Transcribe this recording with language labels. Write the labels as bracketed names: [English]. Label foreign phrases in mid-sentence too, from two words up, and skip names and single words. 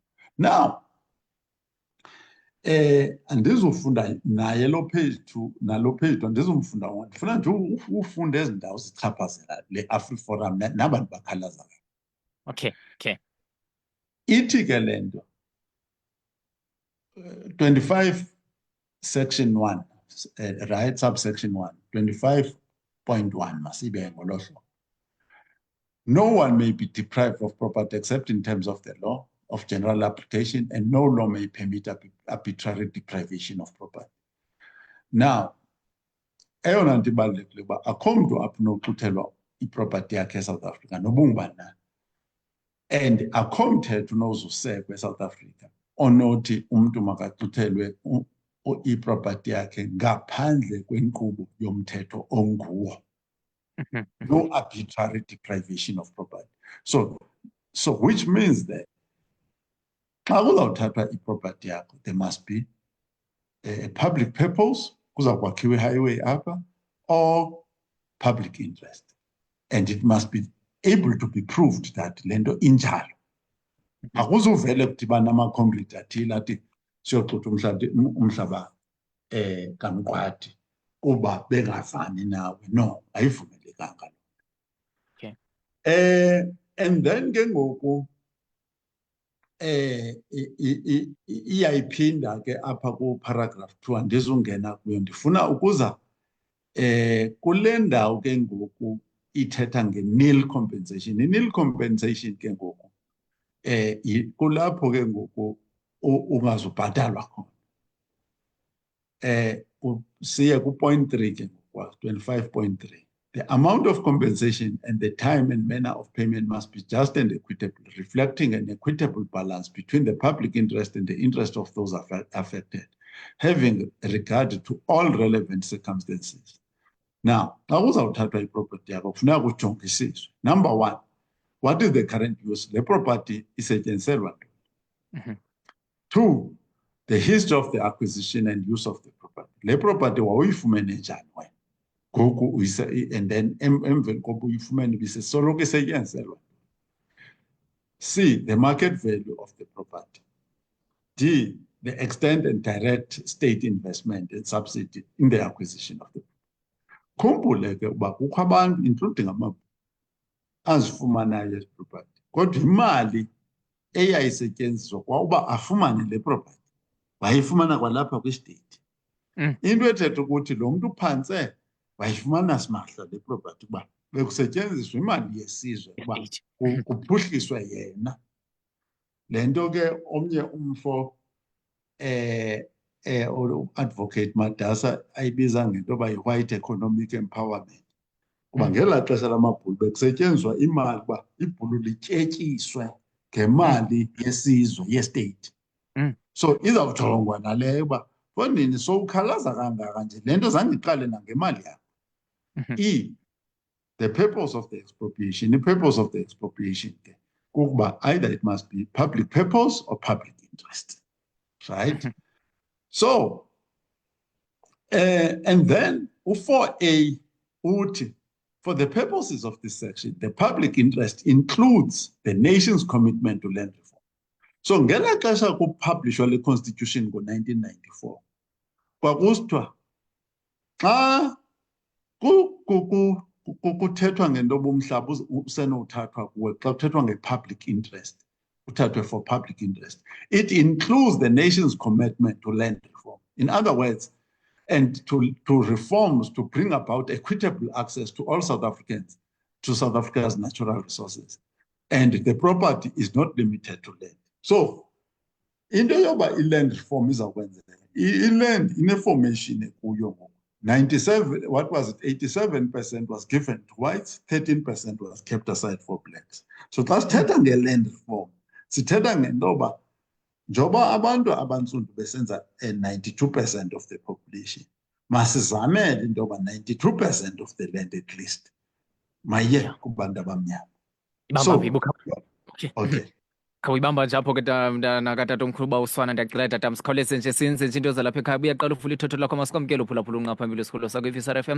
[Xhosa] Now andizufunda naye lo page 2 nalo page 2 andizumfunda wona, ndifuna nje ufunda ezi ndawo zichaphazela le AfriForum nabantu bakhalazayo. [English] Okay. [Xhosa] Ithi ke le nto 25 [English] section 1, right, subsection 1, [Xhosa] 25.1 masibe ngolo hlobo. [English] No one may be deprived of property except in terms of the law of general application, and no law may permit arbitrary deprivation of property. Now, [Xhosa] eyona nto ibalulekile uba akho mntu apho unoxuthelwa iproperty yakhe eSouth Africa nobungubani na, and akho mthetho unozusekwa eSouth Africa onothi umntu makaxuthelwe iproperty yakhe ngaphandle kwenkqubo yomthetho onguwo. [English] No arbitrary deprivation of property. So which means that [Xhosa] xa kuzawuthathwa iproperty yakho, [English] there must be a public purpose, [Xhosa] kuza kwakhiwa i-highway apha, [English] or public interest, and it must be able to be proved that [Xhosa] le nto injalo. Akuzuvele kudibana ama-comrade athile athi siyoxutha umhlaba kaMqwadi kuba bengafani nawe. No, ayivumelekanga. [English] Okay. [Xhosa] And then ke ngoku iyayiphinda ke apha ku paragraph 2 andizungena kuyo, ndifuna ukuza kule ndawo ke ngoku ithetha nge-nil compensation. I-nil compensation ke ngoku kulapho ke ngoku ungazubhatalwa khona. Siye ku-point 3 ke ngoku 25.3. [English] The amount of compensation and the time and manner of payment must be just and equitable, reflecting an equitable balance between the public interest and the interest of those affected, having regard to all relevant circumstances. Now, [Xhosa] xa uzawuthathwa iproperty yakho kufuneka kujongisiswe. [English] Number one, what is the current use? [Xhosa] Le property isetyenziselwa ntoni? [English] Two, the history of the acquisition and use of the property. [Xhosa] Le property wawuyifumene njani wena? Ngoku and then emveni kokuba uyifumene ibisesoloko isetyenziselwa. [English] C, the market value of the property. D, the extent and direct state investment and subsidy in the acquisition of the property. [Xhosa] Khumbule ke uba kukho abantu including amabhulu azifumanayo ezi property, kodwa imali eyayisetyenziswa kwauba afumane le property wayifumana kwalapha kwistate. Into ethetha ukuthi lo mntu uphantse wayifumana simahla le property kuba bekusetyenziswa imali yesizwe kuba kuphuhliswe yena. Le nto ke omnye umfo advocate Madasa ayibiza ngento yoba yi- [English] white economic empowerment, [Xhosa] kuba ngelaa xesha lamabhulu bekusetyenziswa imali uba ibhulu lityetyiswe ngemali yesizwe yestate. So izawujongwa naleyo uba fonini sowukhalaza kangaka nje le nto zange iqale nangemali yakho. [English] E, the purpose of the expropriation. The purpose of the expropriation [Xhosa] ke kukuba [English] either it must be public purpose or public interest, right? So, and then 4A, for the purposes of this section, the public interest includes the nation's commitment to land reform. So, [Xhosa] ngela xesha kupublishwa le constitution ngo-1994, kwakusithiwa xa kuthethwa ngento yoba umhlaba usenothathwa kuwe, xa kuthethwa nge- [English] public interest, [Xhosa] uthathwe [English] for public interest, it includes the nation's commitment to land reform. In other words, and to reforms to bring about equitable access to all South Africans to South Africa's natural resources. And the property is not limited to land. So, [Xhosa] into yoba i-land reform izakwenzeka, i-land ine-formation ekuyo ngoku. [English] 97, what was it? 87% was given to whites, 13% was kept aside for blacks. [Xhosa] So xa sithetha nge-land reform, sithetha ngento yoba njoba abantu abantsundu besenza 92% [English] of the population, [Xhosa] masizamele into yoba 92% [English] of the land at least [Xhosa] maye kubantu abamnyama. [English] So, okay. [Xhosa] Khawuyibamba nje apho ke nakatatomkhulu uba uSwana, ndiyacela tata msikhawuleze nje senze nje into zalapha ekhaya. Uyaqala uvula ithotho lakho, masikwamkele uphulaphula unqaphambili wesikolo sakho i-Visara FM.